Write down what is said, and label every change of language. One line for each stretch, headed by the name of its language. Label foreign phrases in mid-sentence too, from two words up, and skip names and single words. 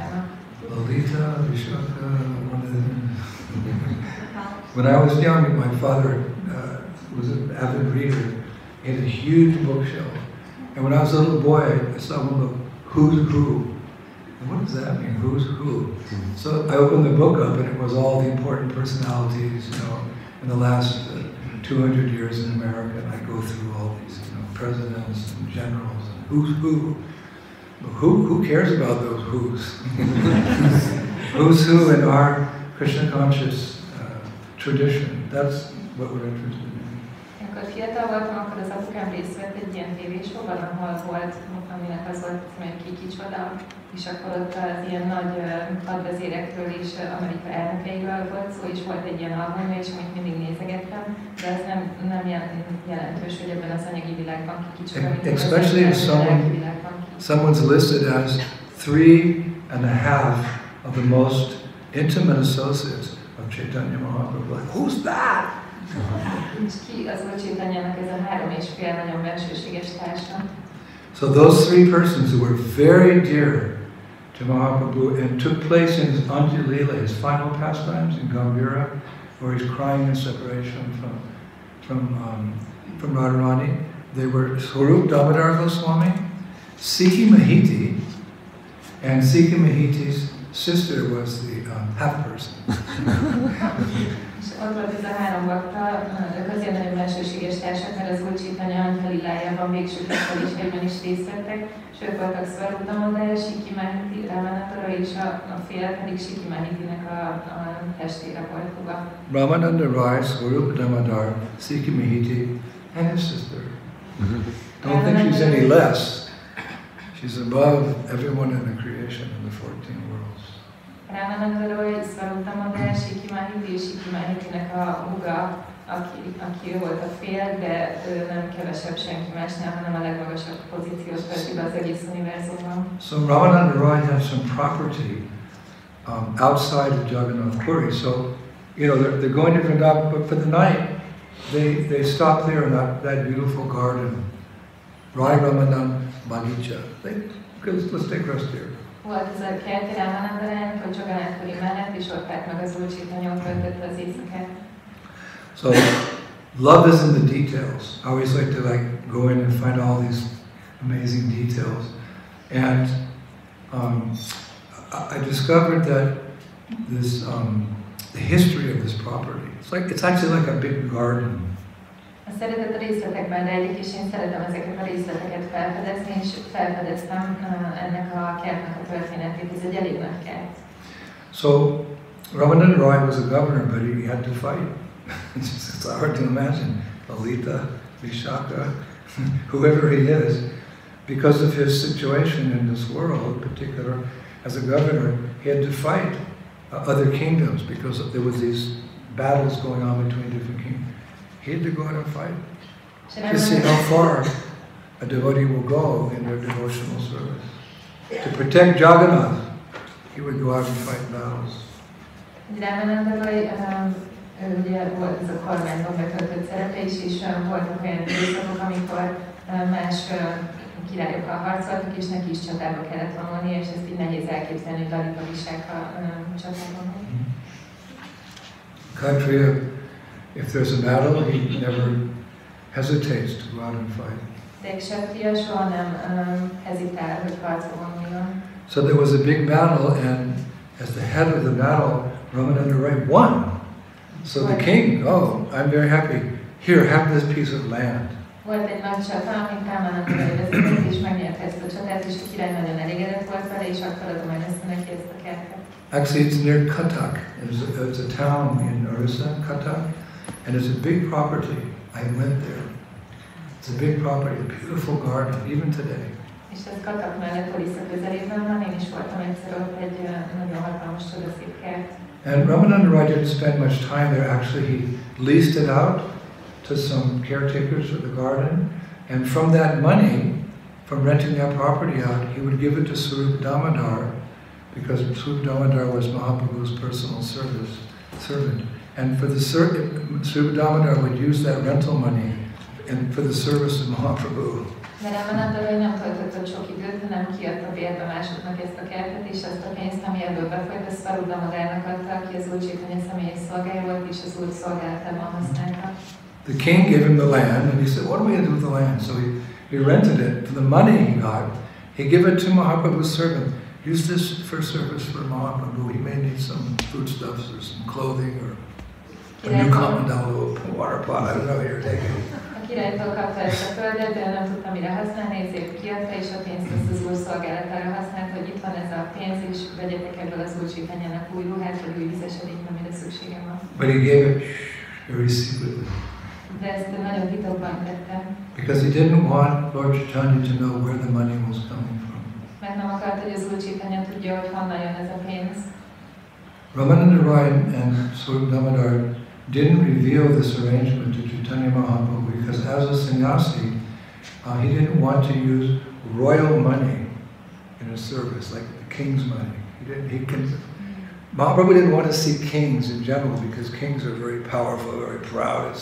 English: Lalita, Vishaka, one of them. When I was young, my father was an avid reader. He had a huge bookshelf. And when I was a little boy, I saw one of Who's Who. And what does that mean, Who's Who? So I opened the book up and it was all the important personalities, you know, in the last 200 years in America. And I go through all these, you know, presidents and generals and who's who. But who cares about those who's? Who's who in our Krishna conscious tradition? That's what we're interested in.
Hungarian: Amikor fiatal voltam, akkor az apukám részt vett egy ilyen tévésóban, ahol volt, aminek az volt, hogy ki kicsoda, és akkor ott az ilyen nagy hadvezérekről és Amerika elnökeiről volt szó, és volt egy ilyen album, és amit mindig nézegettem, de ez nem jelentős, hogy ebben az anyagi világban ki kicsoda,
English: especially if someone's listed as 3.5 of the most intimate associates of Caitanya Mahaprabhu. Like, who's that?
Hungarian: És ki az Úr Caitanyának ez a 3,5 nagyon bensőséges társa?
English: So those three persons who were very dear to Mahaprabhu and took place in his Anjalila, his final pastimes in Gambhira, where he's crying in separation from Radharani. They were Swarup Damodar Goswami, Sikhi Mahiti, and Sikhi Mahiti's sister was the half person.
Hungarian: Ott volt ez a három bakta, ők azért nagyon bensőséges társak, mert az Úr Caitanya Anjalilájában végső tiszteléseiben is részt vettek, és ők voltak Swarup Damodar, Sikhi Mahiti, Ramanatara, és a fél pedig Sikhi Mahitinek a testére volt húga.
English: Ramananda Rai, Swarup Damodar, Sikhi Mahiti, and his sister. Don't think she's any less. She's above everyone in the creation in the 14 worlds.
Hungarian: Ramananda Rai, Swarup Damodar, Sikhi Mahiti és Sikhi Mahitinek a húga, aki ő volt a fél, de ő nem kevesebb senki másnál, hanem a legmagasabb pozíciót tölti be az egész univerzumban.
English: So Ramananda Rai has some property outside of Jagannath Puri. So, you know, they're going to Vrindavan, but for the night, they stop there in that beautiful garden, Rai Ramanand Bagicha. Let's take rest here.
Hungarian: Volt ez a kert Ramanandarának, vagy Jagannath Puri mellett, és ott várt meg az Úr Caitanya, ott töltötte az éjszakát.
English: So, love is in the details. I always like to go in and find all these amazing details. And I discovered that this, the history of this property, it's actually like a big garden.
Hungarian: A szeretet a részletekben rejlik, és én szeretem ezeket a részleteket felfedezni, és felfedeztem ennek a kertnek a történetét. Ez egy elég nagy kert.
English: So, Ramananda Rai was a governor, but he had to fight. It's hard to imagine. Lalita, Vishaka, whoever he is, because of his situation in this world, in particular, as a governor, he had to fight other kingdoms because there was these battles going on between different kingdoms. He had to go out and fight to see how far a devotee will go in their devotional service. To protect Jagannath, he would go out and fight battles.
Hungarian: Ramananda Rai, ugye volt ez a kormányban betöltött szerepe is, és voltak olyan időszakok, amikor más királyokkal harcoltak, és neki is csatába kellett vonulni, és ezt így nehéz elképzelni, hogy Lalita Vishaka csatában.
English: Kshatriya, if there's a battle, he never hesitates to go out and fight.
Hungarian: De Kshatriya soha nem hezitál, hogy harcba vonuljon.
English: So there was a big battle, and as the head of the battle, Ramananda Rai won. So the king, oh, I'm very happy. Here, have this piece of land.
Hungarian: Volt egy nagy csata, amit Ramananda Rai vezetett, és megnyerte ezt a csatát, és a király nagyon elégedett volt vele, és akkor adom meg neki ezt a kertet.
English: Actually, it's near Cuttack. It's a town in Orissa, Cuttack, and it's a big property. I went there. It's a big property, a beautiful garden, even today.
Hungarian: És ez Cuttack mellett Orissa közelében van, én is voltam egyszer ott egy nagyon hatalmas csodaszép kert.
English: And Ramananda Rai didn't spend much time there. Actually, he leased it out to some caretakers of the garden, and from that money, from renting that property out, he would give it to Swarup Damodar, because Swarup Damodar was Mahaprabhu's personal servant. And for the Swarup Damodar would use that rental money for the service of Mahaprabhu.
Hungarian: De Ramananda Roy nem töltött ott sok időt, hanem kiadta bérbe másoknak ezt a kertet, és azt a pénzt, ami ebből befolyt, azt Swarup Damodarnak adta, aki az Úr Chaitanya személyes szolgája volt, és az Úr szolgálatában használta.
English: The king gave him the land, and he said, what am I going to do with the land? So he rented it. For the money he got, he gave it to Mahaprabhu's servant. Use this for service for Mahaprabhu. He may need some foodstuffs or some clothing or a new common down a little water pot. I don't know what you're taking.
Hungarian: A királytól kapta ezt a földet, de nem tudta mire használni, ezért kiadta, és a pénzt ezt az Úr szolgálatára használt, hogy itt van ez a pénz, és vegyetek ebből az Úr Chaitanyának új ruhát, vagy új vizesedényt, amire szükségem van.
English: But he gave it very secretly.
Hungarian: De ezt nagyon titokban tette.
English: Because he didn't want Lord Chaitanya to know where the money was coming from.
Hungarian: Mert nem akart, hogy az Úr Chaitanya tudja, hogy honnan jön ez a pénz.
English: Ramananda Roy and Swarup Damodar didn't reveal this arrangement to Caitanya Mahaprabhu because as a sannyasi, he didn't want to use royal money in his service, like the king's money. Mahaprabhu didn't want to see kings in general because kings are very powerful, very proud, etc.